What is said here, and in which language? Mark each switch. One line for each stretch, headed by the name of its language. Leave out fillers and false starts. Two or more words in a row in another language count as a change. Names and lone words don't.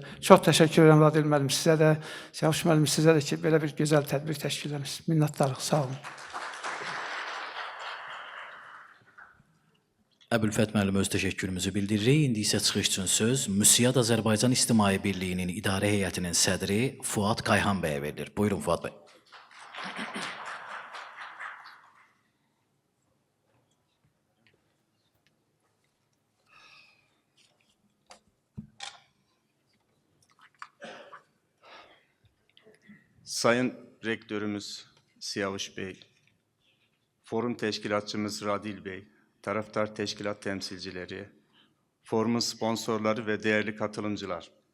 Azerbaijani: Çox təşəkkür edirəm Radil müəllim sizə də, Siyavuş müəllim sizə də ki, belə bir gözəl tədbir təşkil etmişsiniz. Minnətdarlıq, sağ olun. Əbülfət müəllim öz təşəkkürümüzü bildiririk. İndi isə çıxış üçün söz Müsiyad Azərbaycan İctimai Birliyinin İdarə Heyətinin sədri Fuad Kayhan bəyə verilir. Buyurun Fuad bəy.
Turkish: Sayın Rektörümüz Siyavuş Bey, forum teşkilatçımız Radil Bey, taraftar teşkilat temsilcileri, forumun sponsorları ve değerli katılımcılar.